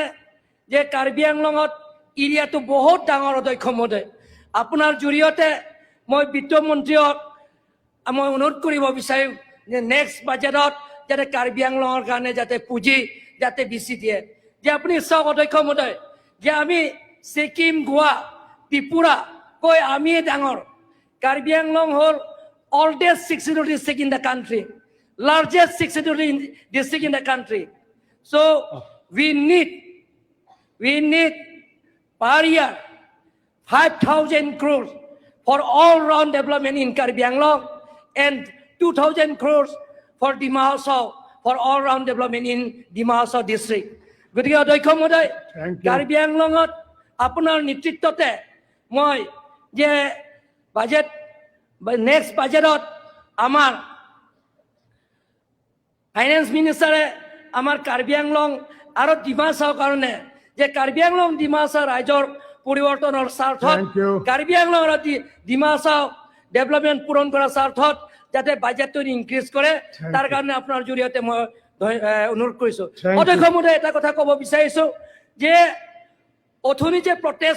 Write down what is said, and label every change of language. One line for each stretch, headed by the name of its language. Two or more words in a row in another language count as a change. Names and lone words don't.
Assamese: যে কাৰ্বি আংলঙত এৰিয়াটো বহুত ডাঙৰ অধ্যক্ষ মহোদয় আপোনাৰ জৰিয়তে মই বিত্ত মন্ত্ৰীক মই অনুৰোধ কৰিব বিচাৰিম যে নেক্সট বাজেটত যাতে কাৰ্বি আংলঙৰ কাৰণে যাতে পুঁজি যাতে বেছি দিয়ে যে আপুনি চাওক অধ্যক্ষ মহোদয় যে আমি ছিকিম গোৱা ত্ৰিপুৰা কৈ আমিয়ে ডাঙৰ কাৰ্বি আংলং হ'ল
English: oldest 62 district in the country largest 62 district in the country so we need per year 5,000 crores for all round development in Karbi Anglong and 2,000 crores for Dima Hasao for all round development in Dima Hasao district.
Assamese: গতিকে অধ্যক্ষ মহোদয়, কাৰ্বি আংলঙত আপোনাৰ নেতৃত্বতে মই যে
English: budget next budgetot
Assamese: amar
English: finance minister
Assamese: আমাৰ কাৰ্বি আংলং আৰু ডিমা হাছাও কাৰণে যে কাৰ্বি আংলং ডিমা হাছাও ৰাজৰ পরিবর্তনৰ স্বাৰ্থত কাৰ্বি আংলং আৰু ডিমা হাছাও ডেভেলপমেন্ট পূৰণ কৰাৰ স্বাৰ্থত যাতে বাজেটটো ইনক্ৰিজ কৰে তাৰ কাৰণে আপোনাৰ জৰিয়তে মই অনুৰোধ কৰিছো অধ্যক্ষ মহোদয় এটা কথা ক'ব বিচাৰিছো যে অথনি যে প্ৰটেষ্ট